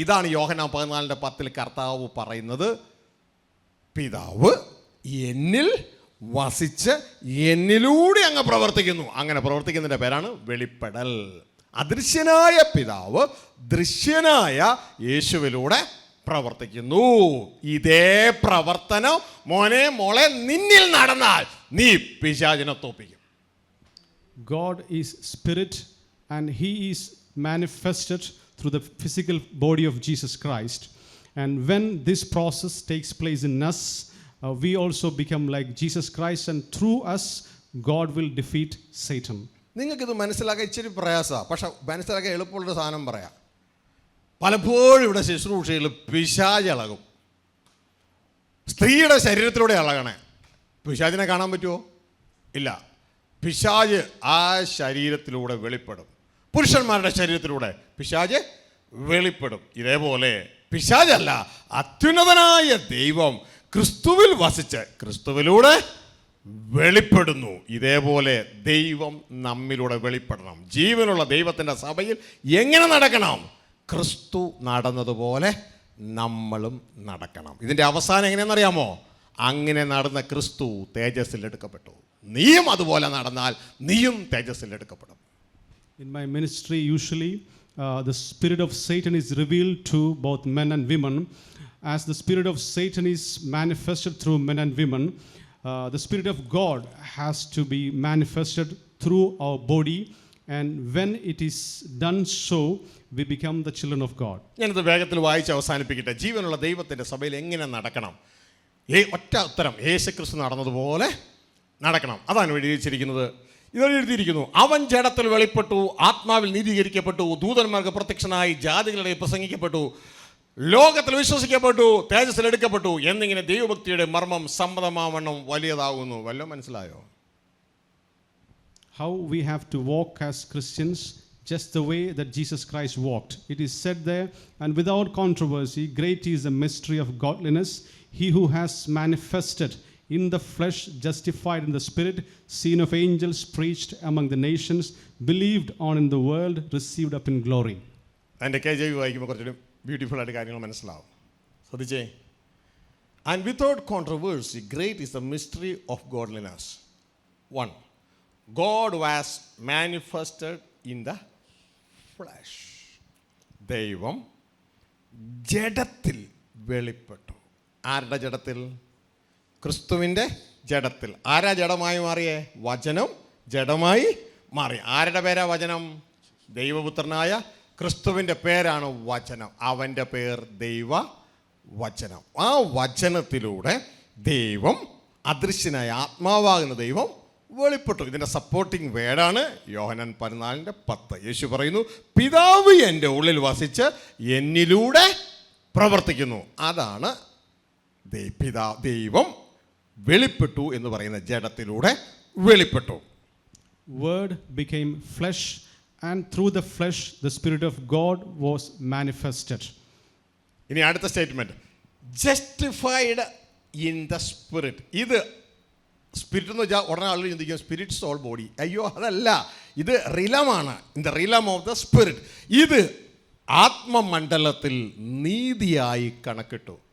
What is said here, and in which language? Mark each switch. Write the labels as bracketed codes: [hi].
[ml] ഇതാണ് യോഹന്നാൻ 14:10 കർത്താവ് പറയുന്നത്, പിതാവ് എന്നിൽ വസിച്ച് എന്നിലൂടെ അങ്ങ് പ്രവർത്തിക്കുന്നു. അങ്ങനെ പ്രവർത്തിക്കുന്നതിൻ്റെ പേരാണ് വെളിപ്പെടൽ. അദൃശ്യനായ പിതാവ് ദൃശ്യനായ യേശുവിലൂടെ പ്രവർത്തിക്കുന്നു. ഇതേ പ്രവർത്തനം മോനെ മോളെ നിന്നിൽ നടന്നാൽ നീ പിശാചിനെ തോൽപ്പിക്കും. [en] God is spirit and he is manifested through the physical body of Jesus Christ. And when this process takes place in us, we also become like Jesus Christ, and through us God will defeat Satan. [ml] നിങ്ങൾക്കിത് മനസ്സിലാക്കാൻ ഇച്ചിരി പ്രയാസമാണ്, പക്ഷെ മനസ്സിലാക്കാൻ എളുപ്പമുള്ളൊരു സാധനം പറയാം. പലപ്പോഴും ഇവിടെ ശുശ്രൂഷയിൽ പിശാച് ഇളകും. സ്ത്രീയുടെ ശരീരത്തിലൂടെ ഇളകണേ. പിശാചിനെ കാണാൻ പറ്റുമോ? ഇല്ല. പിശാച് ആ ശരീരത്തിലൂടെ വെളിപ്പെടും. പുരുഷന്മാരുടെ ശരീരത്തിലൂടെ പിശാച് വെളിപ്പെടും. ഇതേപോലെ പിശാചല്ല, അത്യുന്നതനായ ദൈവം ക്രിസ്തുവിൽ വസിച്ച് ക്രിസ്തുവിലൂടെ വെളിപ്പെടുന്നു. ഇതേപോലെ ദൈവം നമ്മിലൂടെ വെളിപ്പെടണം. ജീവനുള്ള ദൈവത്തിൻ്റെ സഭയിൽ എങ്ങനെ നടക്കണം? ക്രിസ്തു നടന്നതുപോലെ നമ്മളും നടക്കണം. ഇതിൻ്റെ അവസാനം എങ്ങനെയെന്നറിയാമോ? അങ്ങനെ നടന്ന ക്രിസ്തു തേജസ്സിൽ എടുക്കപ്പെട്ടു. നീയും അതുപോലെ നടന്നാൽ നീയും തേജസ്സിൽ എടുക്കപ്പെടും. [en] In my ministry, usually the spirit of Satan is revealed to both men and women. As the spirit of Satan is manifested through men and women, the spirit of God has to be manifested through our body, and when it is done so, we become the children of God. [ml] ഞാനിത് വേഗത്തിൽ വായിച്ച് അവസാനിപ്പിക്കട്ടെ. ജീവനുള്ള ദൈവത്തിൻ്റെ സഭയിൽ എങ്ങനെ നടക്കണം? ഒറ്റ ഉത്തരം, യേശുക്രിസ്തു നടന്നതുപോലെ നടക്കണം. അതാണ് എഴുതിയിരിക്കുന്നത്. എഴുതിയിരിക്കുന്നു, അവൻ ജഡത്തിൽ വെളിപ്പെട്ടു, ആത്മാവിൽ നീതീകരിക്കപ്പെട്ടു, ദൂതന്മാർക്ക് പ്രത്യക്ഷനായി, ജാതികളുടെ പ്രസംഗിക്കപ്പെട്ടു, ലോകത്തിൽ വിശ്വസിക്കപ്പെട്ടു, തേജസ്സിൽ എടുക്കപ്പെട്ടു എന്നിങ്ങനെ ദൈവഭക്തിയുടെ മർമ്മം സമ്മതമാവണ്ണം വലിയതാകുന്നു. വല്ലതും മനസ്സിലായോ? [en] How we have to walk as Christians, just the way that Jesus Christ walked. It is said there, and without controversy, great is the mystery of godliness. He who has manifested in the flesh, justified in the spirit, seen of angels, preached among the nations, believed on in the world, received up in glory. [ml] അതിൻ്റെ KJV വായിക്കുമ്പോൾ കുറച്ചുകൂടി beautiful ആയിട്ട് കാര്യങ്ങൾ മനസ്സിലാവും. ശ്രദ്ധിച്ചേ. [en] And without controversy great is the mystery of godliness. 1. God was manifested in the flesh. [ml] ദൈവം ജഡത്തിൽ വെളിപ്പെട്ടു. ആരുടെ ജഡത്തിൽ? ക്രിസ്തുവിൻ്റെ ജഡത്തിൽ. ആരാ ജഡമായി മാറിയേ? വചനം ജഡമായി മാറി. ആരുടെ പേരാ വചനം? ദൈവപുത്രനായ ക്രിസ്തുവിൻ്റെ പേരാണ് വചനം. അവൻ്റെ പേർ ദൈവ വചനം. ആ വചനത്തിലൂടെ ദൈവം അദൃശ്യനായ ആത്മാവാകുന്ന ദൈവം വെളിപ്പെട്ടു. ഇതിൻ്റെ സപ്പോർട്ടിംഗ് വേർഡാണ് യോഹന്നാൻ 14:10. യേശു പറയുന്നു, പിതാവ് എൻ്റെ ഉള്ളിൽ വസിച്ച് എന്നിലൂടെ പ്രവർത്തിക്കുന്നു. അതാണ് ദൈവം വെളിപ്പെട്ടു എന്ന് പറയുന്ന ജഡത്തിലൂടെ വെളിപ്പെട്ടു. [en] Word became flesh, and through the flesh the Spirit of God was manifested. [ml] ഇനി അടുത്ത statement, [en] Justified in the spirit. [ml] ഇത് സ്പിരിറ്റ് എന്ന് വെച്ചാൽ ഉടനെ ആളുകൾ ചിന്തിക്കും [en] Spirit soul body. [ml] അയ്യോ, അതല്ല, ഇത് റിലമാണ്. [en] In the realm of the spirit. [ml] ഇത് ആത്മമണ്ഡലത്തിൽ നീതിയായി കണക്കിട്ടു.